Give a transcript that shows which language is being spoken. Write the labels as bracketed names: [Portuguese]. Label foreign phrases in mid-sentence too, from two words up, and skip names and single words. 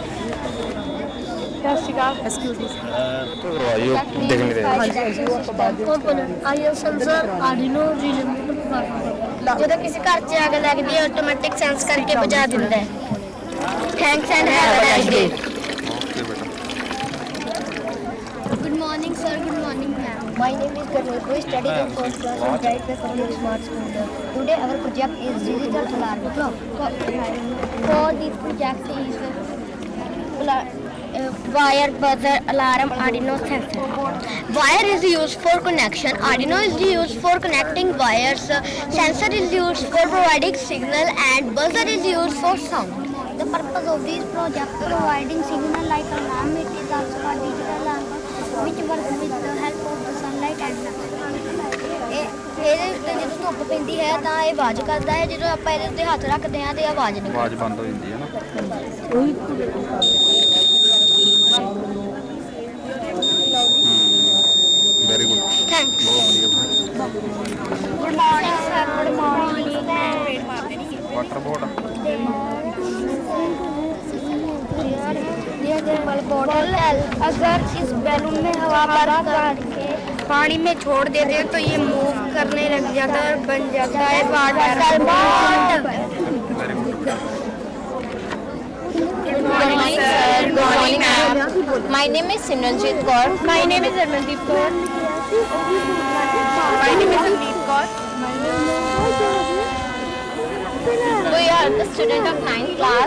[Punjabi] ਸਤਿ ਸ਼੍ਰੀ ਅਕਾਲ ਕਰਵਾਈਓ ਦੇਖ ਨਹੀਂ ਰਹੇ [English] Component IR sensor Arduino relay [Punjabi] ਜਦੋਂ ਕਿਸੇ ਘਰ 'ਚ ਅੱਗ ਲੱਗਦੀ ਹੈ ਆਟੋਮੈਟਿਕ ਸੈਂਸ ਕਰਕੇ ਬੁਝਾ ਦਿੰਦਾ ਹੈ [English] thanks and have a nice day Good morning sir, good morning ma'am. My name is Garneet. We study in 4th class in Brideway Public Smart School. Today our project is digital alarm clock. For this project is wire, buzzer, alarm, Arduino sensor. Wire is used for connection. Arduino is used for connecting wires. Sensor is used for providing signal and buzzer is used for sound. The purpose of this project providing signal like alarm. It is also a digital alarm which works with the help of the sunlight and [Punjabi] ਇਹਦੇ ਉੱਤੇ ਜਦੋਂ ਧੁੱਪ ਪੈਂਦੀ ਹੈ ਤਾਂ ਇਹ ਆਵਾਜ਼ ਕਰਦਾ ਹੈ ਜਦੋਂ ਆਪਾਂ ਇਹਦੇ ਉੱਤੇ ਹੱਥ ਰੱਖਦੇ ਹਾਂ ਤੇ ਆਵਾਜ਼ ਨਹੀਂ ਆਵਾਜ਼ ਬੰਦ ਹੋ ਜਾਂਦੀ ਹੈ ਨਾ [English] very good thanks good morning sir good morning water board [Hindi] बॉटल अगर इस बैलून में हवा भर करके पानी में छोड़ देते हैं तो ये मूव करने लग जाता है और बन जाता है [English] water bottle Good morning sir. Good morning ma'am. My name is Simranjit Kaur. My name is Armandeep Kaur. My name is Sandeep Kaur. We are the student of 9th class.